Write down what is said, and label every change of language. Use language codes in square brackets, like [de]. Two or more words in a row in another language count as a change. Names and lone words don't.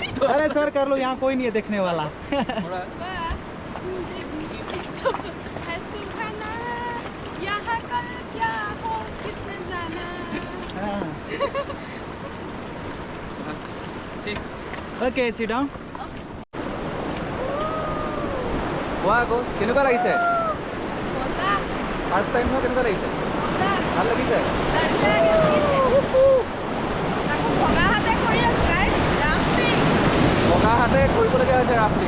[hi] अरे सर कर लो, यहाँ कोई नहीं है देखने वाला। थोड़ा है सुहाना, यहाँ कल क्या हो किसने जाना। हाँ। ठीक [en] ok sit down. [as] কোৱা আকৌ কেনেকুৱা লাগিছে? মজা [en] first time [as] ন কেনেকুৱা লাগিছে? মজা ভাল লাগিছে? তাকো ভগা হাতে কৰি আছো [en] guys rafting. [as] বগা হাতে কৰিবলগীয়া হৈছে ৰাফটিং।